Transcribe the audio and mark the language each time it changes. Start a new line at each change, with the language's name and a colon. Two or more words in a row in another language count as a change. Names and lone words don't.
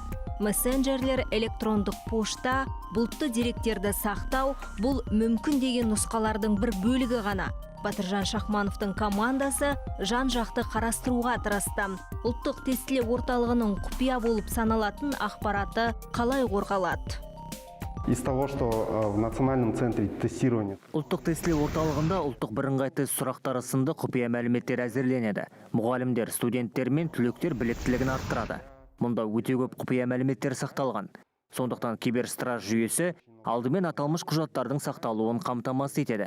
Kazakh: Мессенджерлер, электрондық пошта, бұлтты деректерді сақтау — бұл мүмкін деген нұсқалардың бір бөлігі ғана. Батыржан Шахмановтың командасы жан-жақты қарастыруға тырысты. Ұлттық тестілеу орталығының құпия болып саналатын ақпараты қалай қорғалады?
Russian: Из того, что в Национальном центре тестирования.
Kazakh: Ұлттық тестілеу орталығында ұлттық бірыңғай тест сұрақтары сынды құпия мәліметтер әзірленеді. Мұғалімдер, студенттер мен түлектер біліктілігін арттырады. Мұнда өте көп құпия мәліметтер сақталған. Сондықтан киберстраж жүйесі алдымен аталмыш құжаттардың сақталуын қамтамасыз етеді.